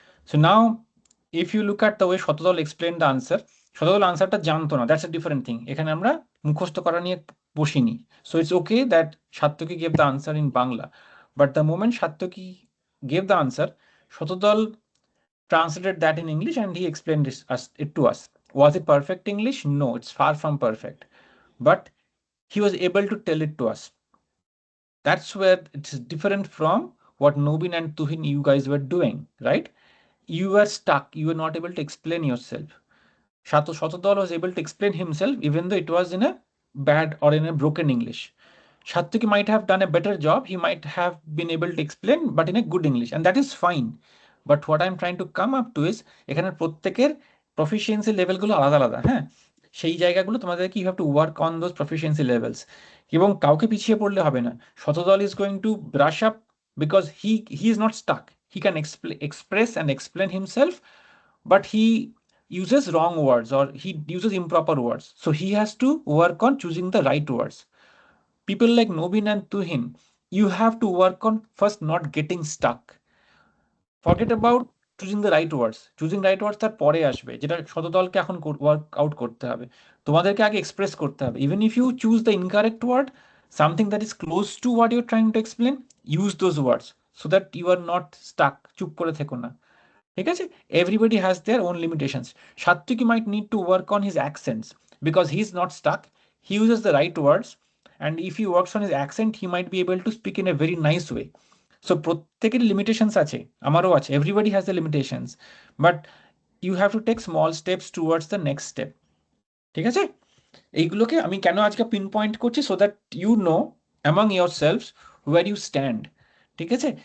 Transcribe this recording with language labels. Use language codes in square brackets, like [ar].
[en] So now if you look at the way Satadal explain the answer, Satadal আনসারটা জানতো না, that's a different thing. [bn] এখানে আমরা মুখস্থ করা নিয়ে বসিনি। [en] So it's okay that Satyaki gave the answer in Bangla, but the moment Satyaki gave the answer, Satadal translated that in English and he explained it to us. Was it perfect English? No, it's far from perfect, but he was able to tell it to us. That's where it's different from what Nobin and Tuhin you guys were doing, right? You were stuck, you were not able to explain yourself. Shotodol was able to explain himself even though it was in a bad or in a broken English. Satyaki might have done a better job, he might have been able to explain but in a good English, and that is fine. But what I'm trying to come up to is [bn] এখানে প্রত্যেকের proficiency লেভেলগুলো আলাদা আলাদা, হ্যাঁ, সেই জায়গাগুলো তোমাদেরকে [en] you have to work on those proficiency levels, [bn] এবং কাউকে পিছিয়ে পড়লে হবে না। [en] Satadal is going to brush up because he is not stuck, he can express and explain himself, but he uses wrong words or he uses improper words, so he has to work on choosing the right words. People like Nobin and Tuhin, you have to work on first not getting stuck. Forget about choosing the right words. Choosing right words [bn] তার পরে আসবে, যেটা শতদলকে এখন work out করতে হবে। তোমাদেরকে আগে express করতে হবে। [en] Even if you choose the incorrect word, something that is close to what you're trying to explain, use those words so that you are not stuck. [bn] চুপ করে থেকো না, ঠিক আছে? [en] Everybody has their own limitations. Satyaki might need to work on his accents because he's not stuck. He uses the right words, and if he works on his accent, he might be able to speak in a very nice way. So [bn] প্রত্যেকের limitations আছে, আমারও আছে, [en] Everybody has the limitations, but you have to take small steps towards the next step, ঠিক আছে? [bn] এইগুলোকে আমি কেন আজকে পিন পয়েন্ট করছি, [en] So that you know among your selfs where you stand, ঠিক আছে?